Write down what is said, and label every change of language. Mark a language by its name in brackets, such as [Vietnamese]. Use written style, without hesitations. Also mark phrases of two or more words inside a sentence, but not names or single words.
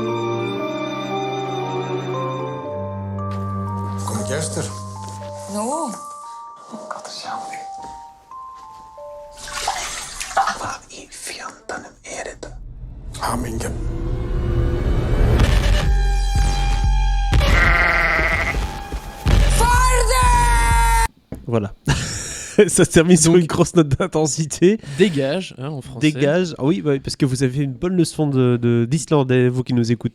[Icelandic] Komið gestur. Nú, Gott að sjá þig. Hvað í fjandanum þetta? Hamingjan. [French] Voilà. Ça se termine sur une grosse note d'intensité. Dégage, en français. Dégage. Ah oui, parce que vous avez une bonne leçon d'islandais, vous qui nous écoutez.